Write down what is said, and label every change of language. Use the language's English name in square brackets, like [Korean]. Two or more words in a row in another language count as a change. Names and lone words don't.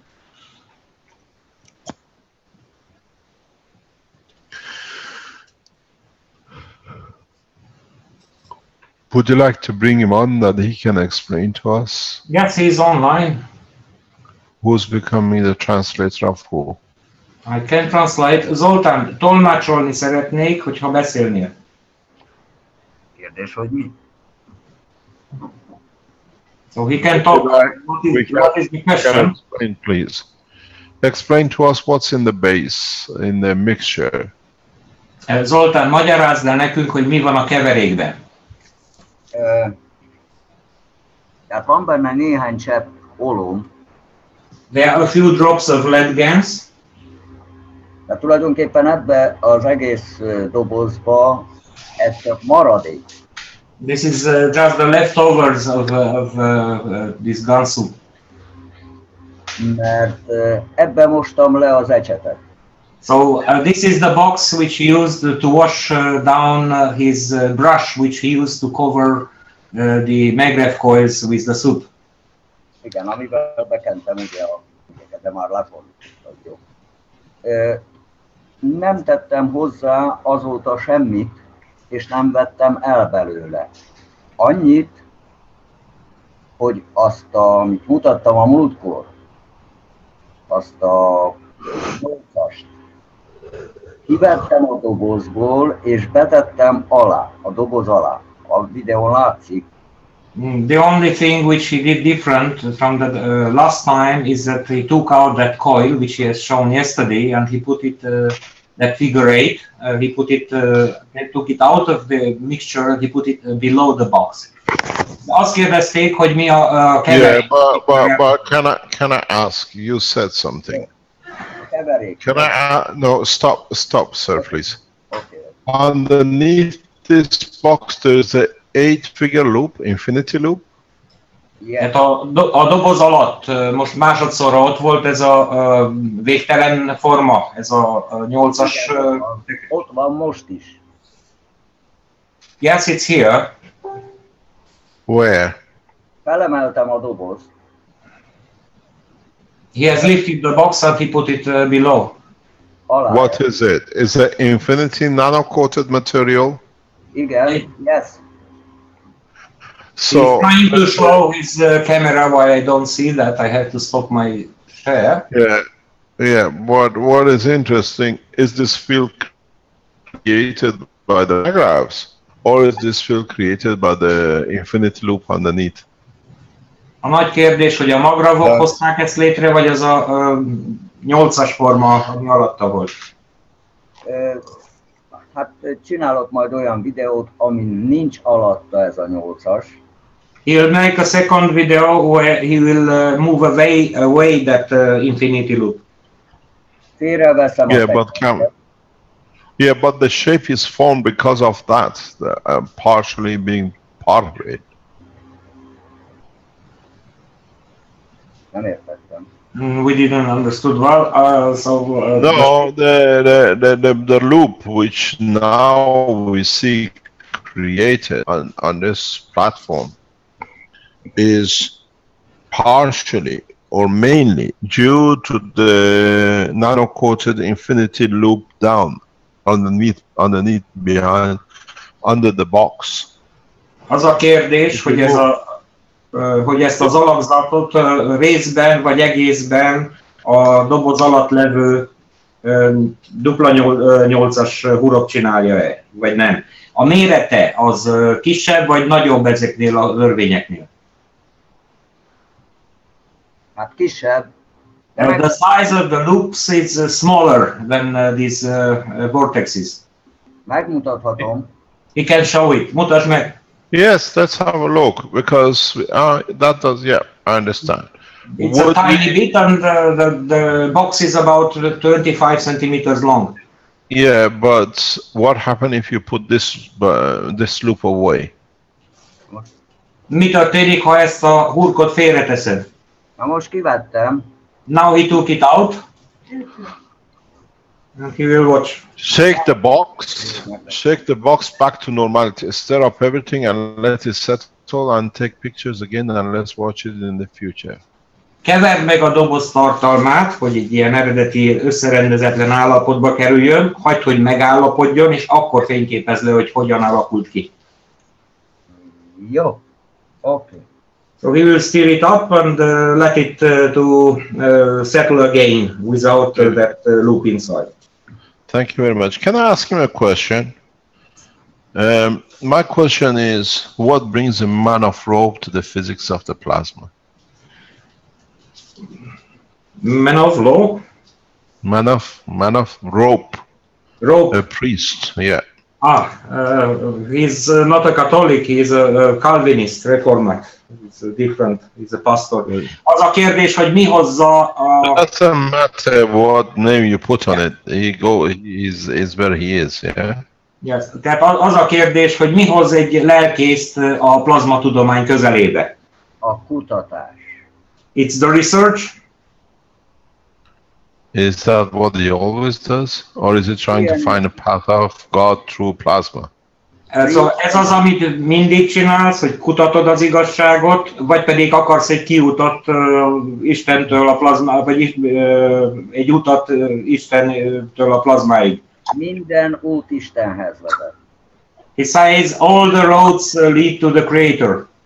[English] Would you like to bring him on that he can explain to us? Yes, he's online. Who's becoming the translator of who? I can translate. [Hungarian] Zoltán, tolmácsolni szeretnék, hogyha beszélnél. Kérdés, hogy mi? [English] So he can talk. What is the question? Explain, please. Explain to us what's in the base, in the mixture. [Hungarian] Zoltán, magyarázd el nekünk, hogy mi van a keverékben. Tehát van benne néhány csepp olóm. [English] There are a few drops of lead gas. [Hungarian] Tehát tulajdonképpen ebbe az egész dobozba ez csak maradék. [English] This is just the leftovers of this gun soup. [Hungarian] Mert ebbe mostam le az ecsetet. [English] So this is the box which he used to wash down his brush, which he used to cover the Magrev coils with the soup. [Hungarian] Igen, amivel bekentem ugye de már lefordítottak, jó. Nem tettem hozzá azóta semmit, és nem vettem el belőle. Annyit, hogy azt, amit mutattam a múltkor, azt a 8-ast, kivettem a dobozból, és betettem alá, a doboz alá. A videón látszik. [English] The only thing which he did different from the last time is that he took out that coil, which he has shown yesterday, and he put it, that figure 8, he put it, took it out of the mixture, he put it below the box. [Hungarian] Azt kérdezték, hogy mi a keverék. [English] Yeah, but can I ask, you said something. [Hungarian] Keverék. [English] Can I, no, stop, sir, please. Okay. Underneath this box, there's a 8-figure loop, infinity loop. Yes. [Hungarian] A doboz alatt most másodszorra ott volt ez a végtelen forma, ez a 8-as. Ott van most is. [English] Yes, it's here. Where? [Hungarian] Felemeltem a dobozt. [English] He has lifted the box and he put it below. [Hungarian] Alá. [English] What is it? Is it infinity nano-coated material? [Hungarian] Igen, yes. [English] So, he's trying to show his camera why I don't see that. I have to stop my share. yeah. What is interesting is this field created by the graphs, or is this field created by the infinite loop underneath? [Hungarian] A nagy kérdés, hogy a magravok hozták ezt létre, vagy az a 8-as forma, ami alatta volt. Hát csinálok majd olyan videót, ami nincs alatta ez a 8-as. [English] He'll make a second video where he will move away that infinity loop. [Hungarian] Félreveszem a [English] Yeah, but the shape is formed because of that, partially being part of it. [Hungarian] Nem értettem. [English] We didn't understood well. No, the loop which now we see created on this platform is partially or mainly due to the nano-coated infinity loop down underneath behind under the box. [Hungarian] Az a kérdés, hogy ezt az alakzatot részben vagy egészben a doboz alatt levő dupla 8-as hurok csinálja-e, vagy nem. A mérete az kisebb vagy nagyobb ezeknél a örvényeknél? Hát kisebb. [English] The size of the loops is smaller than these vortexes. [Hungarian] Megmutathatom. [English] He can show it. [Hungarian] Mutasd meg. [English] Yes, let's have a look because that does, yeah, I understand. It's a tiny bit and the box is about 25 centimeters long. Yeah, but what happens if you put this loop away? [Hungarian] Mi történik, ha ezt a hurkot félreteszed? Na most kivettem. [English] Now he took it out. And he will watch. Shake the box back to normality. Stir up everything and let it settle and take pictures again and let's watch it in the future. [Hungarian] Keverd meg a doboz tartalmát, hogy egy ilyen eredeti összerendezetlen állapotba kerüljön, hagyd, hogy megállapodjon, és akkor fényképezd le, hogy hogyan alakult ki. Jó, [English] okay. So he will stir it up and let it to settle again without that loop inside. Thank you very much. Can I ask him a question? My question is, what brings a man of rope to the physics of the plasma? Man of law? Man of rope. Rope. A priest, yeah. He's not a Catholic, he's a Calvinist, Reformat. It's different, he's a pastor. [Hungarian] Az a kérdés, hogy mi hozza a... [English] Doesn't matter what name you put on it, he's where he is, yeah? Yes. [Hungarian] Tehát az a kérdés, hogy mi hoz egy lelkészt a plazmatudomány közelébe? A kutatás. [English] It's the research. Is that what he always does? Or is he trying to find a path of God through plasma? [Hungarian] Szóval ez az, amit mindig csinálsz, hogy kutatod az igazságot, vagy pedig akarsz egy kiutat Istentől a plazma, vagy egy utat Istentől a plazmáig. Minden út Istenhez vezet. [English] He says all the roads lead to the Creator.